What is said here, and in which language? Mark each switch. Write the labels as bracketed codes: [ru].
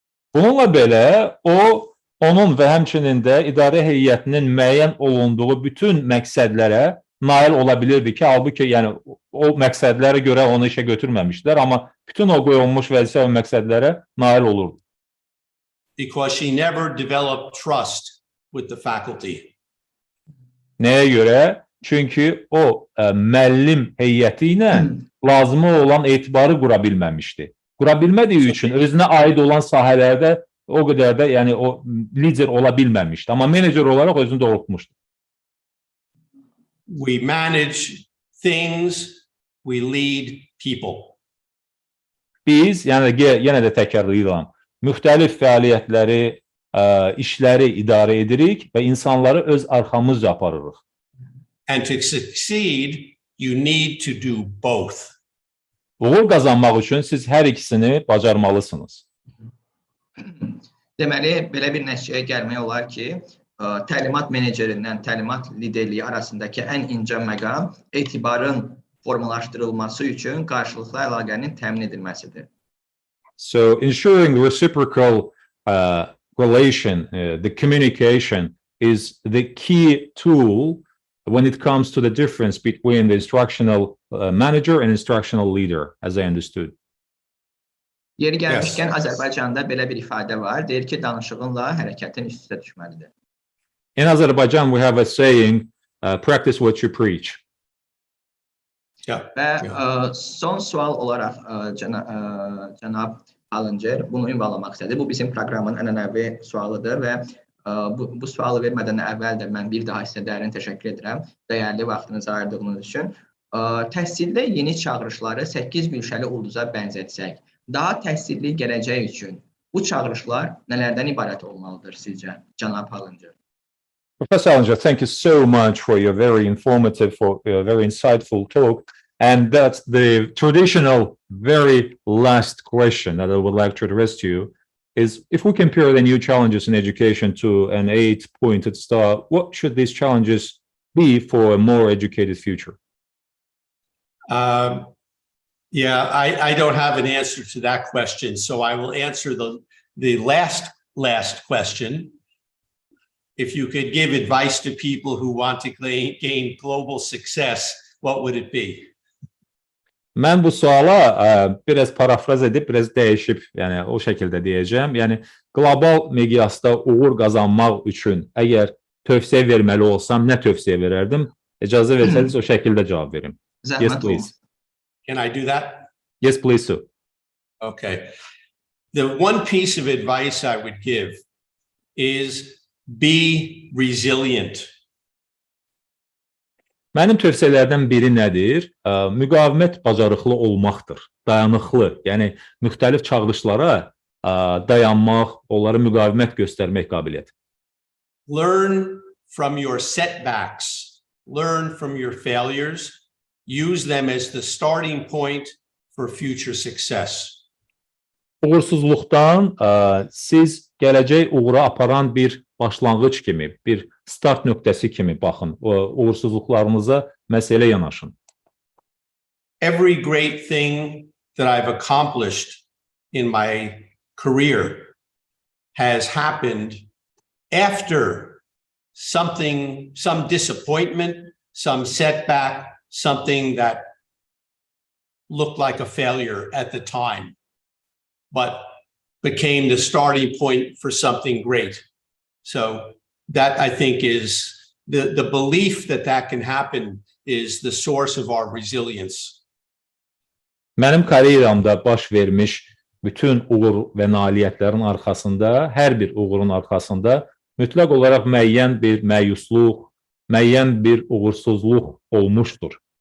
[az] Bununla belə, onun və həmçinin də idarə heyətinin müəyyən olunduğu bütün məqsədlərə nail ola bilirdi ki, halbuki yəni o məqsədlərə görə onu işə götürməmişdilər, amma bütün o qoyulmuş vəzifə və məqsədlərə nail olurdu. [en] Because she never developed trust with the faculty. [az] Nəyə görə? Çünki o müəllim heyəti ilə lazımı olan etibarı qura bilməmişdi. Qura bilmədiyi üçün özünə aid olan sahələrdə o qədər də yəni o lider ola bilməmişdi. Amma menecer olaraq özünü doğrultmuşdu. [en] We manage things, we lead people. [az] Biz, yəni yenə də təkrarlayıram, müxtəlif fəaliyyətləri, işləri idarə edirik və insanları öz arxamızca aparırıq. [en] And to succeed, you need to do both. [az] Uğur qazanmaq üçün siz hər ikisini bacarmalısınız. Deməli, belə bir nəticəyə gəlmək olar ki, təlimat menecerindən təlimat liderliyi arasındakı ən incə məqam etibarın formalaşdırılması üçün qarşılıqlı əlaqənin təmin edilməsidir. [en] So ensuring reciprocal relation, the communication is the key tool when it comes to the difference between the instructional manager and instructional leader, as I understood. [az] Yeri gəlmişkən Azərbaycanda belə bir ifadə var, deyir ki, danışığınla hərəkətin üst-üstə düşməlidir. [en] In Azerbaijan, we have a saying, practice what you preach. [az] Və son sual olaraq cənab Hallincer bunu ünvanlamaq istədi. Bu bizim proqramın ənənəvi sualıdır və bu sualı vermədən əvvəl də mən bir daha sizə dərin təşəkkür edirəm dəyərli vaxtınızı ayırdığınız üçün. Təhsildə yeni çağırışları 8 gülşəli ulduza bənzətsək, daha təhsilli gələcək üçün bu çağırışlar nələrdən ibarət olmalıdır sizcə, cənab Hallincer? [en] Professor Hallincer, thank you so much for your very informative, very insightful talk. And that's the traditional, very last question that I would like to address to you is, if we compare the new challenges in education to an 8-pointed star, what should these challenges be for a more educated future? I don't have an answer to that question, so I will answer the last question. If you could give advice to people who want to gain global success, what would it be? [az] Mən bu suala biraz parafraz edib, biraz dəyişib, yəni o şəkildə deyəcəm. Yəni, qlobal miqyasda uğur qazanmaq üçün əgər tövsiyə verməli olsam, nə tövsiyə verərdim? İcazə versəniz o şəkildə cavab verim. [en] Yes, please. Can I do that? Yes, please, sir. Okay. The one piece of advice I would give is be resilient. [az] Mənim tövsiyələrdən biri nədir? Müqavimət bacarıqlı olmaqdır, dayanıqlı. Yəni, müxtəlif çağırışlara dayanmaq, onlara müqavimət göstərmək qabiliyyəti. [en] Learn from your setbacks, learn from your failures, use them as the starting point for future success. [az] Uğursuzluqdan siz gələcək uğura aparan bir başlanğıc kimi, bir start nöqtəsi kimi baxın, uğursuzluqlarınıza məsələ yanaşın. [en] Every great thing that I've accomplished in my career has happened after something, some disappointment, some setback, something that looked like a failure at the time, but became the starting point for something great. So that, I think, is the belief that can happen is the source of our resilience. [az] Mənim karyeramda baş vermiş bütün uğur və nailiyyətlərin arxasında, hər bir uğurun arxasında mütləq olaraq müəyyən bir məyusluq, müəyyən bir uğursuzluq olmuşdur.